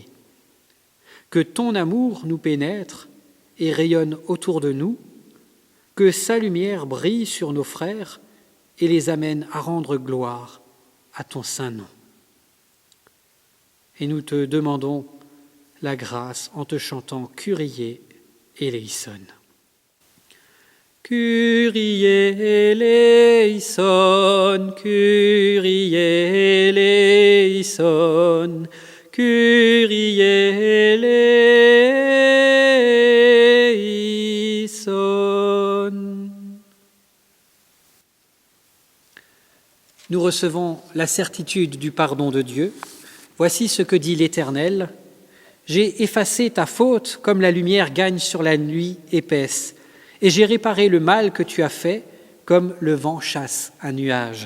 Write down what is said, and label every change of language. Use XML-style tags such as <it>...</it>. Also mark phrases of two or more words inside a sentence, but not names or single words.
<fr>Que ton amour nous pénètre et rayonne autour de nous, que sa lumière brille sur nos frères et les amène à rendre gloire à ton saint nom. Et nous te demandons la grâce en te chantant</fr> <el>Kyrie eleison. Kyrie eleison, Kyrie eleison, Kyrie eleison.</el> <fr>Nous recevons la certitude du pardon de Dieu. Voici ce que dit l'Éternel. J'ai effacé ta faute comme la lumière gagne sur la nuit épaisse, et j'ai réparé le mal que tu as fait comme le vent chasse un nuage.</fr>